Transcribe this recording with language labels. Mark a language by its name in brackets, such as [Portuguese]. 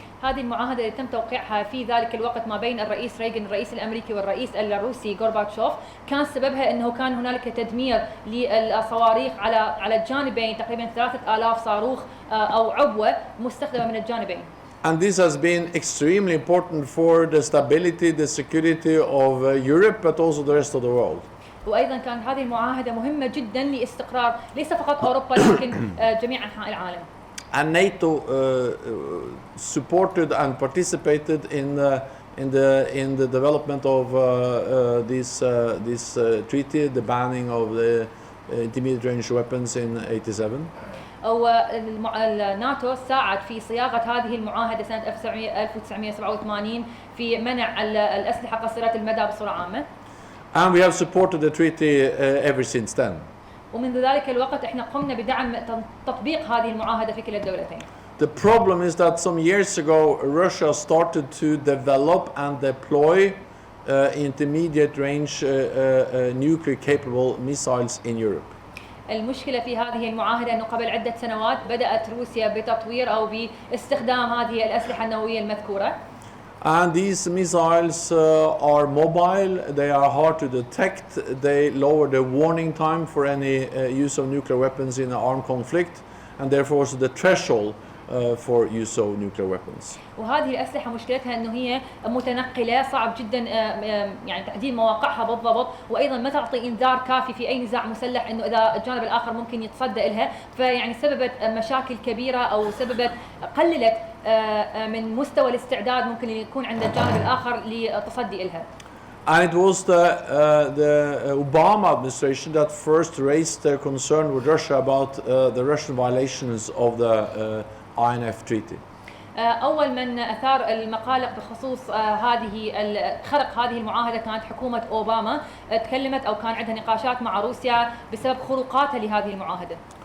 [Arabic] هذه المعاهدة اللي تم توقيعها في ذلك الوقت ما بين الرئيس ريغن الرئيس الأمريكي والرئيس الروسي غورباتشوف كان سببها أنه كان هنالك تدمير للصواريخ على الجانبين، تقريبا 3,000 صاروخ أو عبوة مستخدمة من الجانبين. [English] And this has been extremely important for the stability, the security of Europe, but also the rest of the world. [Arabic] وأيضا كانت هذه المعاهدة مهمة جدا لاستقرار ليس فقط أوروبا لكن جميع أنحاء العالم. [English] And NATO supported and participated in the development of this treaty, the banning of the intermediate range weapons in 87. [Arabic] الناتو ساعد في صياغة هذه المعاهدة سنة 1987 في منع الأسلحة قصيرة المدى بصورة عامة. [English] And we have supported the treaty ever since then. [Arabic] ومنذ ذلك الوقت احنا قمنا بدعم تطبيق هذه المعاهدة في كلا الدولتين. [English] The problem is that some years ago Russia started to develop and deploy intermediate range nuclear capable missiles in Europe. [Arabic] المشكلة في هذه المعاهدة أنه قبل عدة سنوات بدأت روسيا بتطوير أو باستخدام هذه الأسلحة النووية المذكورة. [English] And these missiles are mobile, they are hard to detect, they lower the warning time for any use of nuclear weapons in an armed conflict, and therefore also the threshold for use of nuclear weapons. [Arabic] وهذه الأسلحة مشكلتها أنه هي متنقلة، صعب جدا يعني تحديد مواقعها بالضبط، وأيضا ما تعطي إنذار كافي في أي نزاع مسلح أنه إذا الجانب الآخر ممكن يتصدى لها، فيعني سببت مشاكل كبيرة أو سببت قللت من مستوى الاستعداد ممكن يكون عند الجانب الآخر للتصدي لها. [English] And it was the Obama administration that first raised their concern with Russia about the Russian violations of the INF treaty. [Arabic] أول من أثار المقالق بخصوص خرق هذه المعاهدة كانت حكومة أوباما، تكلمت أو كان عندها نقاشات مع روسيا بسبب خروقاتها لهذه المعاهدة.